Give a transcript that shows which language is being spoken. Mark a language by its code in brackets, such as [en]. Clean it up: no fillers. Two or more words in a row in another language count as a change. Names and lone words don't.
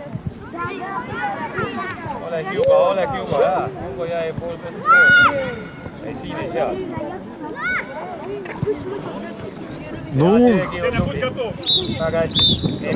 [et] Ole Hugo, jaa. Hugo jäi pool positsiooni. ei siin ei sea. [ru] Ну, Сеня, будь готов. [et] Väga hästi.